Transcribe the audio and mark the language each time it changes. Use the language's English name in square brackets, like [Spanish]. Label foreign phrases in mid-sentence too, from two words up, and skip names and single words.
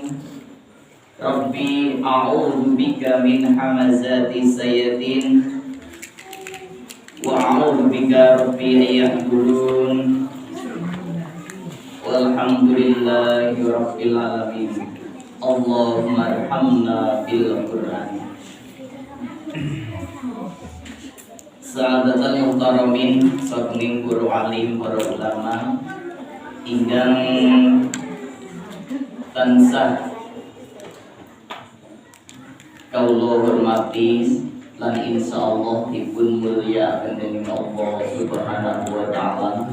[Arabic] رب أعوذ بك من همزات الشياطين وأعوذ بك رب يحضرون. والحمد لله رب العالمين. اللهم ارحمنا بالقرآن. سعادة المحترمين, [Javanese] saking guru alim para ulama ingkang tansah kawula hormati lan insyaallah dipun mulyakaken dening Allah [Arabic] سبحانه وتعالى.